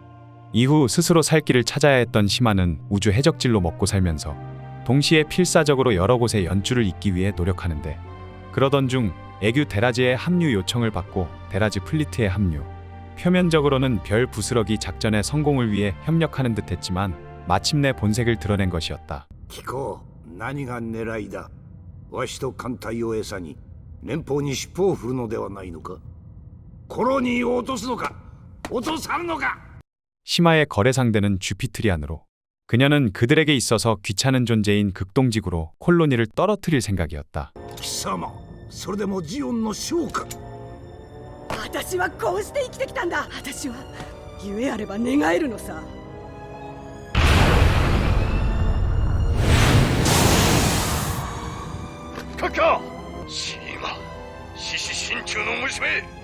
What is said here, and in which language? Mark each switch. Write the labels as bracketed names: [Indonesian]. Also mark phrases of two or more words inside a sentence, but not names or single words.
[Korean] 이후 스스로 살 길을 찾아야 했던 시마는 우주 해적질로 먹고 살면서 동시에 필사적으로 여러 곳에 연주를 잇기 위해 노력하는데 그러던 중 애규 데라즈의 합류 요청을 받고 데라즈 플리트에 합류. 표면적으로는 별 부스러기 작전의 성공을 위해 협력하는 듯 했지만 마침내 본색을 드러낸 것이었다. [Japanese] 聞こう何が狙いだわしと艦隊を餌に連邦に尻尾を振るのではないのかコロニーを落とすのか落とさんのか [Korean] 시마의 거래 상대는 주피트리안으로 그녀는 그들에게 있어서 귀찮은 존재인 극동지구로 콜로니를 떨어뜨릴 생각이었다. [Japanese] 貴様それでもジオンの将か私はこうして生きてきたんだ。私は夢あれば願えるのさ。閣下シーマ獅子心中の娘